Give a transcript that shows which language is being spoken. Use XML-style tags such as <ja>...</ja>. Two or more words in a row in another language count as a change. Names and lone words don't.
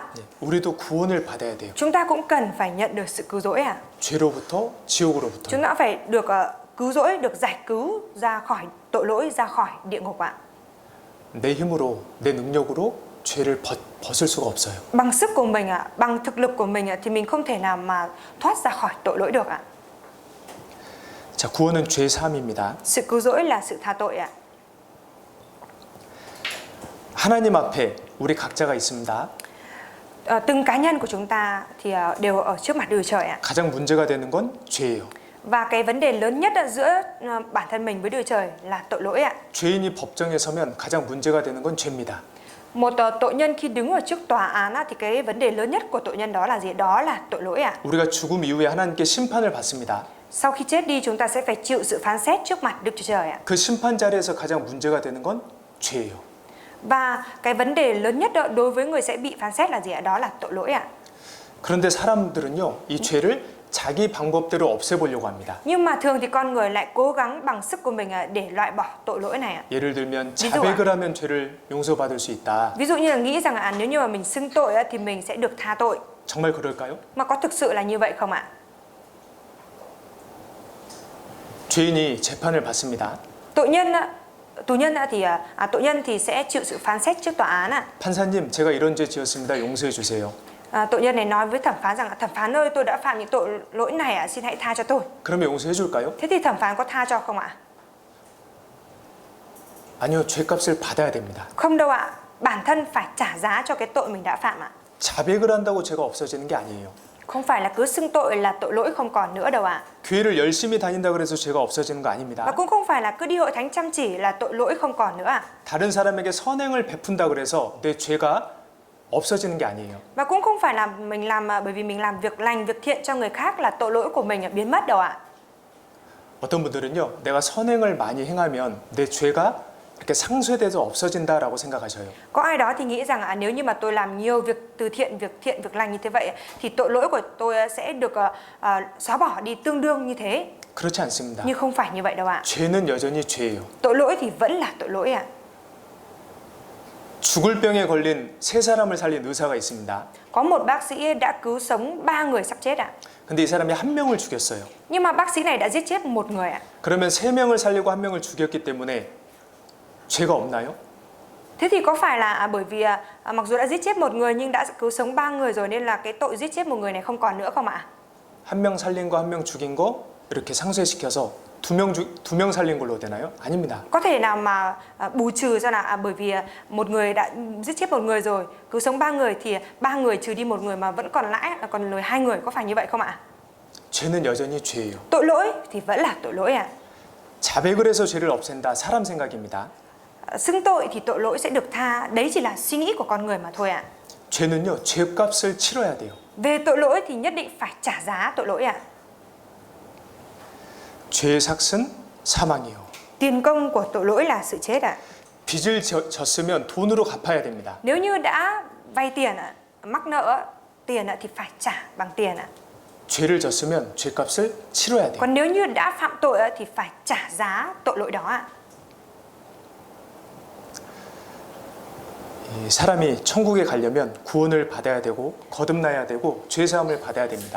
<ko>우리도 구원을 받아야 돼요.</ko> <vi>Chúng ta cũng cần phải nhận được sự cứu rỗi ạ.</vi> <ko>죄로부터 지옥으로부터.</ko> <vi>Chúng ta phải được cứu rỗi, được giải cứu ra khỏi tội lỗi, ra khỏi địa ngục ạ.</vi> <ko>내 힘으로, 내 능력으로 죄를 벗을 수가 없어요.</ko> <vi>Bằng sức của mình ạ, bằng thực lực của mình thì mình không thể nào mà thoát ra khỏi tội lỗi được ạ.</vi> <ko>자, 구원은 죄 사함입니다.</ko> <vi>Sự cứu rỗi là sự tha tội ạ.</vi> <ko>하나님 앞에 우리 각자가 있습니다.</ko> <vi>Từng cá nhân của chúng ta thì đều ở trước mặt Đức Trời ạ.</vi> <ko>가장 문제가 되는 건 죄예요.</ko> <vi>Và cái vấn đề lớn nhất giữa bản thân mình với Đức Trời là tội lỗi ạ.</vi> <ko>죄인이 법정에 서면 가장 문제가 되는 건 죄입니다.</ko> <vi>Một tội nhân khi đứng ở trước tòa án thì cái vấn đề lớn nhất của tội nhân đó là gì? Đó là tội lỗi ạ.</vi> <ko>우리가 죽음 이후에 하나님께 심판을 받습니다.</ko> <vi>Sau khi chết đi chúng ta sẽ phải chịu sự phán xét trước mặt Đức Chúa Trời ạ.</vi> <ko>그 심판 자리에서 가장 문제가 되는 건 죄예요.</ko> <vi>Và cái vấn đề lớn nhất đối với người sẽ bị phán xét là gì ạ? Đó là tội lỗi ạ.</vi> <ko>그런데 사람들은요, 이 죄를 자기 방법대로 없애보려고 합니다.</ko> <vi>Nhưng mà thường thì con người lại cố gắng bằng sức của mình để loại bỏ tội lỗi này ạ.</vi> <ko>예를 들면</ko> <vi>ví dụ</vi> <ko>자백을 하면 죄를 용서받을 수 있다.</ko> <vi>Ví dụ như là nghĩ rằng nếu như mà mình xưng tội thì mình sẽ được tha tội.</vi> <ko>정말 그럴까요?</ko> <vi>Mà có thực sự là như vậy không ạ?</vi> <ko>죄인이 재판을 받습니다.</ko> <vi>Tội nhân thì sẽ chịu sự phán xét trước tòa án ạ.</vi> <ko>판사님, 제가 이런 죄 지었습니다. 용서해 주세요.</ko> <vi>Tội nhân này nói với thẩm phán rằng thẩm phán ơi, tôi đã phạm những tội lỗi này xin hãy tha cho tôi.</vi> <ko>그러면 용서해 줄까요?</ko> <vi>Thế thì thẩm phán có tha cho không ạ?</vi> <ko>아니요, 죄값을 받아야 됩니다.</ko> <vi>Không đâu ạ. Bản thân phải trả giá cho cái tội mình đã phạm ạ.</vi> <ko>자백을 한다고 죄가 없어지는 게 아니에요.</ko> <vi>Không phải là cứ xưng tội là tội lỗi không còn nữa đâu ạ.</vi> <ko>교회를 열심히 다닌다 그래서 죄가 없어지는 거</ko> <vi>Và</vi> <ko>아닙니다.</ko> <vi>cũng không phải là cứ đi hội thánh chăm chỉ là tội lỗi không còn nữa ạ.</vi> <ko>다른 사람에게 선행을 베푼다 그래서 내 죄가 없어지는 게 아니에요.</ko> <vi>Và cũng không phải là mình làm bởi vì mình làm việc lành, việc thiện cho người khác là tội lỗi của mình biến mất đâu ạ.</vi> <ko>어떤 분들은요, 내가 선행을 많이 행하면 내 죄가 이렇게 상쇄돼서 없어진다라고 생각하셔요.</ko> <vi>Có ai đó thì nghĩ rằng nếu như mà tôi làm nhiều việc từ thiện, việc lành như thế vậy thì tội lỗi của tôi sẽ được xóa bỏ đi tương đương như thế.</vi> <ko>그렇지 않습니다.</ko> <vi>Nhưng không phải như vậy đâu ạ.</vi> <ko>죄는 여전히 죄예요.</ko> <vi>Tội lỗi thì vẫn là tội lỗi ạ.</vi> <ko>죽을 병에 걸린 세 사람을 살린 의사가 있습니다.</ko> <vi>Có một bác sĩ đã cứu sống 3 người sắp chết ạ.</vi> <ko>근데 이 사람이 한 명을 죽였어요.</ko> <vi>Nhưng mà bác sĩ này đã giết chết một người ạ.</vi> <ko>그러면 세 명을 살리고 한 명을 죽였기 때문에 죄가 없나요?</ko> <vi>Thế thì có phải là bởi vì mặc dù đã giết chết một người nhưng đã cứu sống 3 người rồi nên là cái tội giết chết một người này không còn nữa không ạ?</vi> <ko>한 명 살린 거 한 명 죽인 거 이렇게 상쇄시켜서 두 명 살린 걸로 되나요? 아닙니다.</ko> <vi>Có thể nào mà bù trừ cho là bởi vì một người đã giết chết một người rồi, cứu sống 3 người thì 3 người trừ đi một người mà vẫn còn lãi còn lời 2 người, có phải như vậy không ạ?</vi> <ko>죄는 여전히 죄예요.</ko> <vi>Tội lỗi thì vẫn là tội lỗi ạ.</vi> <ko>자백을 해서 죄를 없앤다. 사람 생각입니다.</ko> <vi>Xưng tội thì tội lỗi sẽ được tha, đấy chỉ là suy nghĩ của con người mà thôi ạ.</vi> <ko>죄는요, 죄값을 치러야 돼요.</ko> <vi>Về tội lỗi thì nhất định phải trả giá tội lỗi ạ.</vi> <ko>죄의 삭은 사망이요.</ko> <vi>Tiền công của tội lỗi là sự chết ạ.</vi> <ko>빚을 졌으면 돈으로 갚아야 됩니다.</ko> <vi>Nếu như đã vay tiền mắc nợ tiền thì phải trả bằng tiền ạ.</vi> <ko>죄를 졌으면 죄값을 치러야 돼요.</ko> <vi>Còn nếu như đã phạm tội thì phải trả giá tội lỗi đó ạ.</vi> <ko>이 사람이 천국에 가려면 구원을 받아야 되고 거듭나야 되고 죄 사함을 받아야 됩니다.</ko>